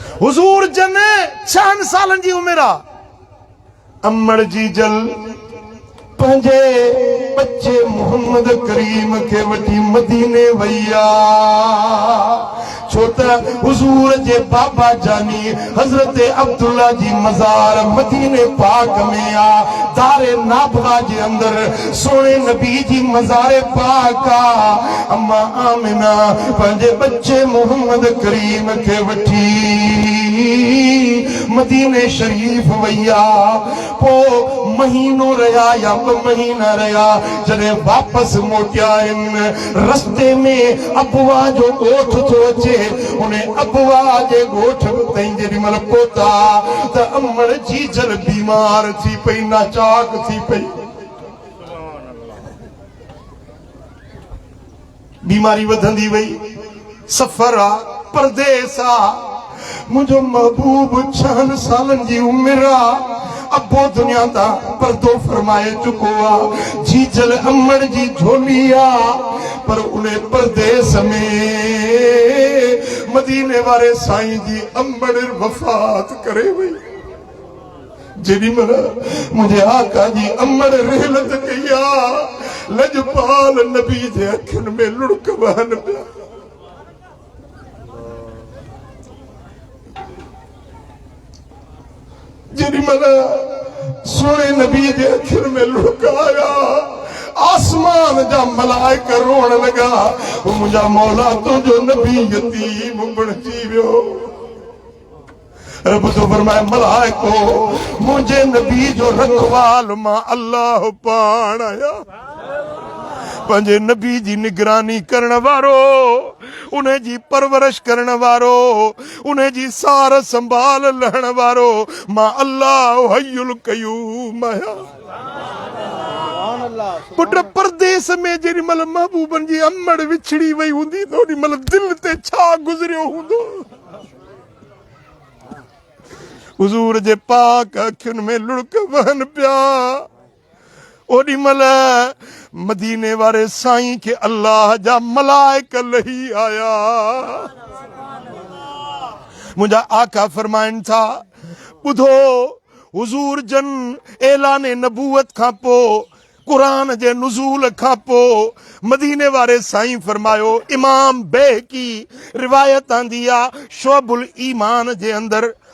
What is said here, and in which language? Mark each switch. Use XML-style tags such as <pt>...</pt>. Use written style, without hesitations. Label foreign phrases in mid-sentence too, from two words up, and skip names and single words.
<sd>हुजूर जन 6 सालन जी उम्र आ अम्मड़ जी जल पंजे बच्चे मोहम्मद करीम के वठी मदीने वैया छोटा हुजूर जे बाबा जानी हजरत अब्दुल्ला जी मजार मदीने पाक में आ दारे नाबगा जे अंदर सोने नबी जी मजारे पाक आ अम्मा आमिना पंजे बच्चे मोहम्मद करीम के वठी मदीने शरीफ वैया पो महीनों रहा या महीना रहा जने वापस मोटिया रस्ते में अबुआ जो गोठ थो अचे उन्हें अबुआ जे गोठ ताईं जेडी मल पहुता त अम्मड़ जी जल बीमार थी पई नाचाक थी पई बीमारी वधंदी वई सफर आ परदेस आ मुझो महबूब 6 सालन जी उम्र आ अबो दुनिया दा पर्दो फरमाए चुको आ जीजल अम्मड़ जी झोली आ पर उन्हें परदेस में मदीने वाले साईं जी अम्मड़ वफात करे वई जेडी मरा मुझे आका जी अम्मड़ रहलत कया लजपाल नबी जे अखन में लुढ़क बहन पिया जेडी मना सोने नबी के अखिर में लुढ़काया आसमान जा मलाइका रोण लगा मुझा मौला तो जो नबी यतीम बणजी वियो रब तो फरमाए मलाइको मुझे नबी जो रखवाल मां अल्लाह पाण आया पंजे नबी जी निगरानी करण वारो उन्हें जी परवरिश करण वारो उन्हें जी सार संभाल लहण वारो मां अल्लाह हय्युल कयूम आया पुट परदेस में जेडी मल महबूबन जी अम्मड़ विछड़ी वई हुंदी तो ओडी मल दिल ते छा गुजरियो हुंदो हुजूर जे पाक अखियुनि में लुढ़क वहन पिया ओडी मल मदीने वाले साईं के अल्लाह जा मलाइका लही आया मुझा आका फरमाइन था बुधो हुजूर जन ऐलान नबूवत खां पो कुरान जे नुज़ूल खां पो मदीने वाले साईं फरमायो इमाम बेहकी रिवायत आंदी आ शोबुल ईमान जे अंदर</sd>